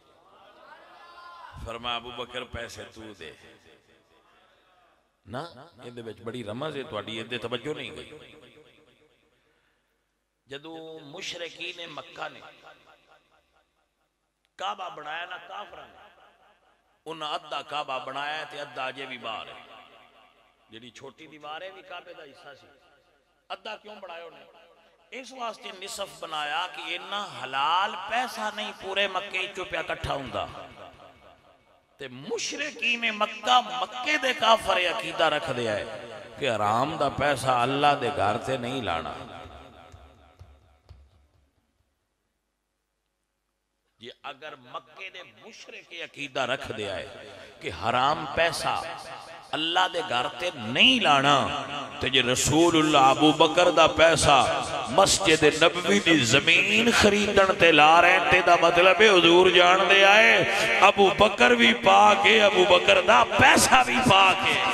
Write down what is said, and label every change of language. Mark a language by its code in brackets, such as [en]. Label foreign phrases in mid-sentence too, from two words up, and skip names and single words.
[pa] فرمایا ابو بکر پیسے تو دے نا، یہ دے بچ بڑی رمز ہے تواڈی، یہ دے توجہ نہیں گئی۔ جدو مشرکین مکہ نے کعبہ بنایا نا کافران، انہاں ادھا کعبہ بنایا تے ادھا اجے بھی باہر ہے، جڑی چھوٹی دیوار ہے بھی کعبے دا حصہ سی، ادھا کیوں بنایا انہیں؟ اس واسطے نصف بنایا کہ انہاں حلال پیسہ نہیں پورے مکے چو پیا کٹھا ہوندا، تے مشرکین مکہ مکے دے کافر عقیدہ رکھ دیا ہے کہ حرام دا پیسہ اللہ دے گھر تے نہیں لانا۔ یہ اگر مکے دے مشرک عقیدہ رکھ دیا ہے کہ حرام پیسہ اللہ دے گھر تے نہیں لانا، تو یہ رسول اللہ ابو بکر دا پیسہ مسجد نبوی دی زمین خریدن تے لا رہے تے دا مطلب ہے حضور جان دے آئے ابو بکر بھی پاکے، ابو بکر دا پیسہ بھی پاکے۔